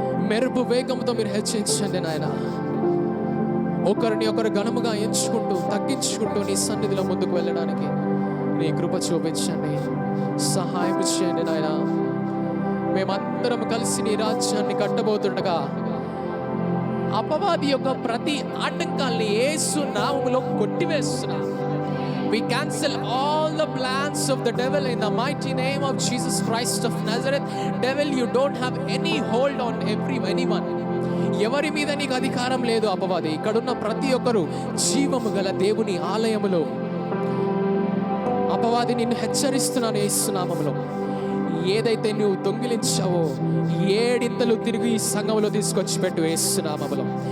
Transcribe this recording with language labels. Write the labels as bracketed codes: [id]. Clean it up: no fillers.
[te] మెరుపు వేగంతో మీరు హెచ్చించండి నాయన. ఒకరిని ఒకరు ఘనముగా ఎంచుకుంటూ తగ్గించుకుంటూ నీ సన్నిధిలో ముందుకు వెళ్ళడానికి నీ కృప చూపించండి, సహాయం చేయండి నాయన. మేమందరం కలిసి నీ రాజ్యాన్ని కట్టబోతుండగా అపవాది యొక్క ప్రతి ఆటంకాల్ని యేసు నామములో కొట్టివేస్తున్నాం. [en] We cancel all the plans of the devil in the mighty name of Jesus Christ of Nazareth. Devil, you don't have any hold on anyone. [te] ఎవరి మీద నీకు అధికారం లేదు అపవాది. ఇక్కడున్న ప్రతి ఒక్కరు జీవము గల దేవుని ఆలయములో. అపవాది నిన్ను హెచ్చరిస్తున్నాను యేసు నామములో. ఏదైతే నువ్వు దొంగిలించావో 7 తిరిగి ఈ సంఘంలో తీసుకొచ్చి పెట్టు యేసు నామములో.